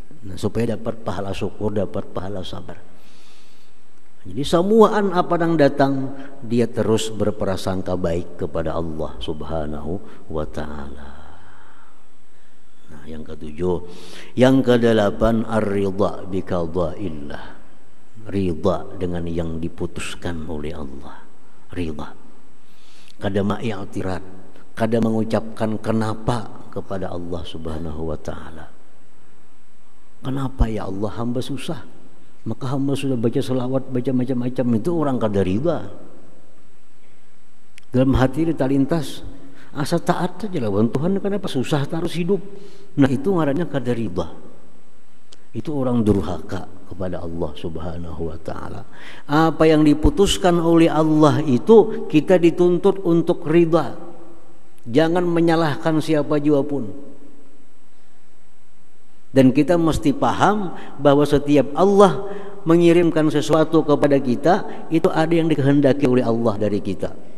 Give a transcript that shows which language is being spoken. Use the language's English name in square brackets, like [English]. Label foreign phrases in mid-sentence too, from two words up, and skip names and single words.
[Indonesian] Nah, supaya dapat pahala syukur, dapat pahala sabar. Jadi semuaan apa yang datang, dia terus berprasangka baik kepada Allah [Arabic] Subhanahu wa ta'ala. [Indonesian] Nah, yang ketujuh, yang kedelapan [Arabic] ar-ridha bi qada'illah. [Indonesian] Ridha dengan yang diputuskan oleh Allah. Ridha. [Banjar] Kada ma'i'tirat, kada mengucapkan kenapa kepada Allah [Arabic] Subhanahu wa ta'ala. [Indonesian] Kenapa ya Allah, hamba susah? Maka hamba sudah baca selawat, baca macam-macam, itu orang kada ridha. [Banjar] Dalam hati dia terlintas asa taat saja lawan Tuhan, kenapa susah terus hidup. Nah itu ngarannya kada ridha. [Indonesian] Itu orang durhaka kepada Allah [Arabic] Subhanahu wa ta'ala. [Indonesian] Apa yang diputuskan oleh Allah itu kita dituntut untuk ridha. Jangan menyalahkan siapa jua pun. Dan kita mesti paham bahwa setiap Allah mengirimkan sesuatu kepada kita, itu ada yang dikehendaki oleh Allah dari kita.